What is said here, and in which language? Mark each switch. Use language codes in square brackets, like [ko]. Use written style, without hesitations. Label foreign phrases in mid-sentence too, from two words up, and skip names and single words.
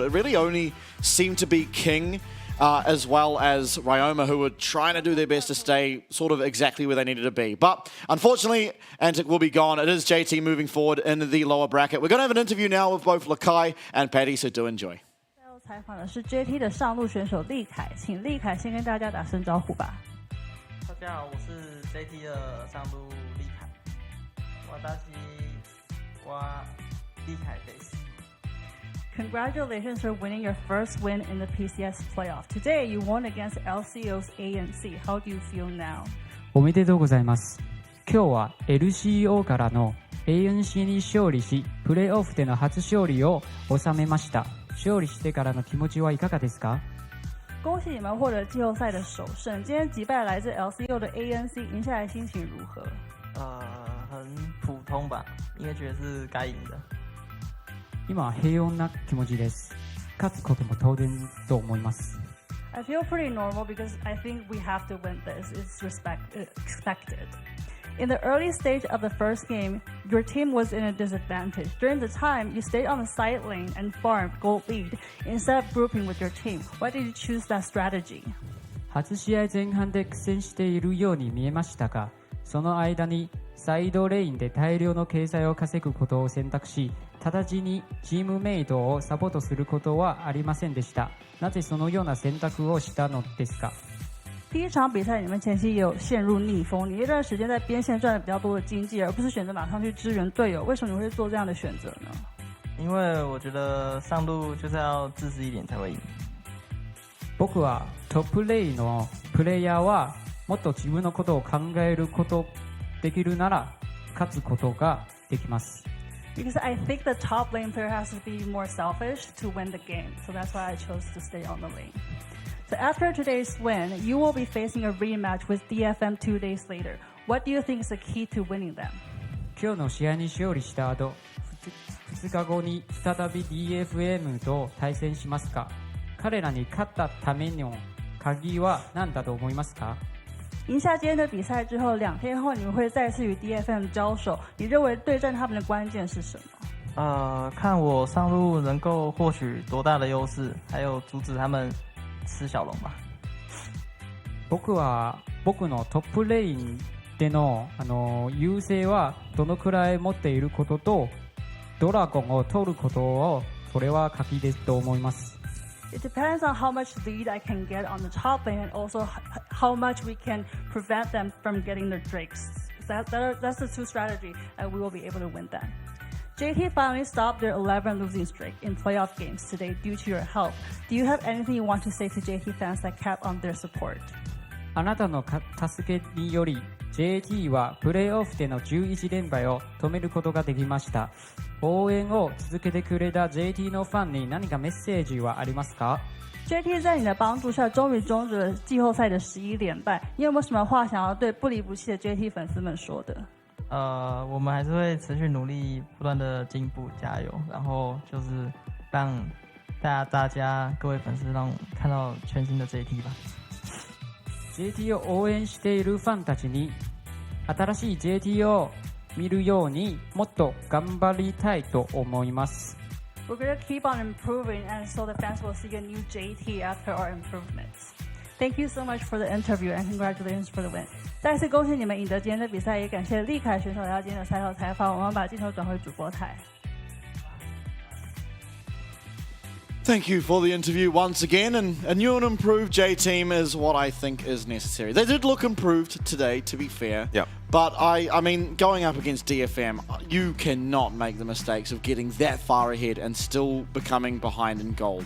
[en] It really only seemed to be King as well as Ryoma, who were trying to do their best to stay sort of exactly where they needed to be. But unfortunately, Antic will be gone. It is JT moving forward in the lower bracket. We're going to have an interview now with both Lakai and Paddy, so do enjoy. [zh] 采访的是 JT 的上路选手立凯，请立凯先跟大家打声招呼吧。大家好，我是 JT 的上路立凯。 [ja] 私は立凯です。 [en] Congratulations for winning your first win in the PCS playoff. Today you won against LCO's ANC. How do you feel now? [ja] おめでとうございます。今日は LCO からの ANC に勝利し、プレーオフでの初勝利を収めました。勝利してからの気持ちはいかがですか？ [zh] 恭喜你们获得季后赛的首胜。今天击败来自 LCO 的 ANC， 赢下来心情如何？很普通吧，应该觉得是该赢的。 [ja] 今は平穏な気持ちです。勝つことも当然と思います。 [en] I feel pretty normal because I think we have to win this. It's expected. In the early stage of the first game, your team was in a disadvantage. During the time, you stayed on the side lane and farmed gold lead instead of grouping with your team. Why did you choose that strategy? [ja] 初試合前半で苦戦しているように見えましたが、その間にサイドレインで大量の掲載を稼ぐことを選択し、直ちにチームメイトをサポートすることはありませんでした。なぜそのような選択をしたのですか？ [zh] 第一场比赛，你们前期也有陷入逆风，你那段时间在边线赚了比较多的经济，而不是选择马上去支援队友。为什么你会做这样的选择呢？因为我觉得上路就是要自私一点才会赢。 [ja] 僕はトップレイのプレイヤーはもっと自分のことを考えることできるなら勝つことができます。 [en] Because I think the top lane player has to be more selfish to win the game, so that's why I chose to stay on the lane. So after today's win, you will be facing a rematch with DFM 2 days later. What do you think is the key to winning them? [ja] 今日の試合に勝利した後、2日後に再び DFM と対戦しますか？彼らに勝ったための鍵は何だと思いますか？ [zh] 赢下今天的比赛之后，2天后你们会再次与 DFM 交手。你认为对战他们的关键是什么？看我上路能够获取多大的优势，还有阻止他们吃小龙吧。 [ja] 僕のトップレインでの優勢はどのくらい持っていることと、ドラゴンを取ることをそれは鍵ですと思います。 [en] It depends on how much lead I can get on the top lane and also how much we can prevent them from getting their drakes. That's the two strategy and we will be able to win them. JT finally stopped their 11 losing streak in playoff games today due to your help. Do you have anything you want to say to JT fans that kept on their support? [ja] あなたの助けにより JT はプレーオフでの11連敗を止めることができました。応援を続けてくれた JT のファンに何かメッセージはありますか？ [zh] JT 在你的帮助下，终于终止了季后赛的11连败。你有没有什么话想要对不离不弃的 JT 粉丝们说的？我们还是会持续努力，不断的进步，加油。然后就是让大家各位粉丝让看到全新的 JT 吧。 [ja] JT を応援しているファンたちに新しい JT を見るようにもっと頑張りたいと思います。 [en] We're going to keep on improving, and so the fans will see a new JT after our improvements. Thank you so much for the interview, and congratulations for the win. [zh] 再次恭喜你们赢得今天的比赛，也感谢立凯选手来到今天的赛后采访。我们把镜头转回主播台。 [en] Thank you for the interview once again, and a new and improved J team is what I think is necessary. They did look improved today, to be fair. Yeah. But I mean, going up against DFM, you cannot make the mistakes of getting that far ahead and still becoming behind in gold.